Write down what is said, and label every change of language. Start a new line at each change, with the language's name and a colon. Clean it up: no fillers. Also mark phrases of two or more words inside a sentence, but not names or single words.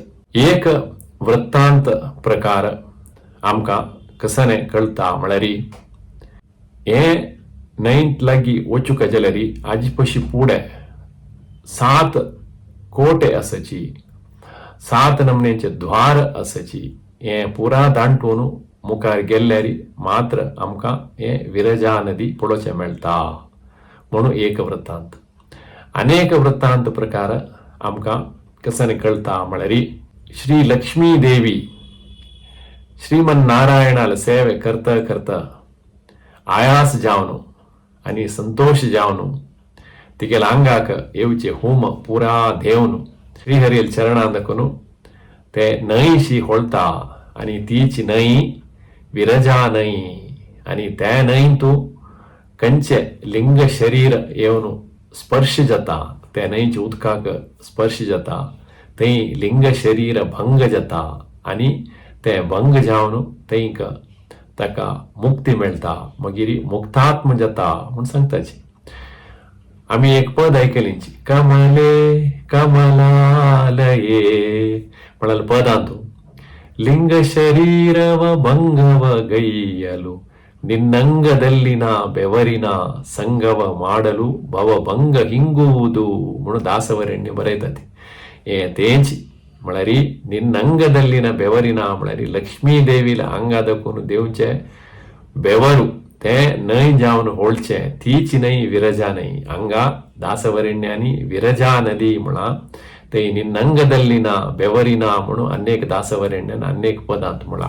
Konkani: एक वृत्तांत प्रकार आमकां कसो कळटा म्हळ्यार हे न्हंयत लागीं वचूंक जाल्यार हाजे पयशी फुडें 7 कोटे आसाची, 7 नमनेचे द्वार आसाची. हे पुरा दांटून मुखार गेल्यार मात्र आमकां हे विरजा नदी पळोवचें मेळटा म्हणून एक वृत्तांत. अनेक वृत्तांत प्रकार आमकां कसो कळटा म्हळ्यार श्री लक्ष्मी देवी श्रीमन नारायणाल सेवे करता करता आयास जावन आनी संतोष जावन तिगेले आंगाक येवचे होम पुरा देवन श्रीहरील चरणां दाखोवन ते न्हंयशी होळता आनी तीच न्हंय विरजा न्हंय. आनी त्या न्हंयत खंयचे लिंग शरीर येवन स्पर्श जाता त्या न्हंयच्या उदकाक स्पर्श जाता थंय लिंग शरीर भंग जाता आनी ते भंग जावन थंयक ताका मुक्ती मेळटा मागीर मुक्तात्म जाता म्हूण सांगताची. आमी एक पद आयकलींची कमले कमलालये म्हणाल पदांत
Kannada: ಲಿಂಗ ಶರೀರವ ಭಂಗವ ಗೈಯಲು ನಿನ್ನಂಗದಲ್ಲಿನ ಬೆವರಿನ ಸಂಗವ ಮಾಡಲು ಭವಭಂಗ ಹಿಂಗುವುದು
Konkani: म्हणून दासवरेण्य बरयतात. हे तेंची म्हळ्यार
Kannada: ನಿನ್ನಂಗದಲ್ಲಿನ ಬೆವರಿನ
Konkani: म्हळ्यार लक्ष्मी देवीला अंगा दाखोवन देवचे बेवरू ते न्हंय जावन होळचे तीच न्हंय विरजा न्हंय. हांगा दासवरेण्यांनी विरजा नदी म्हणा ते
Kannada: ನಿನ್ನಂಗದಲ್ಲಿನ ಬೆವರಿನ
Konkani: म्हणून अनेक दासवरेण्यान अनेक पदांत म्हणा.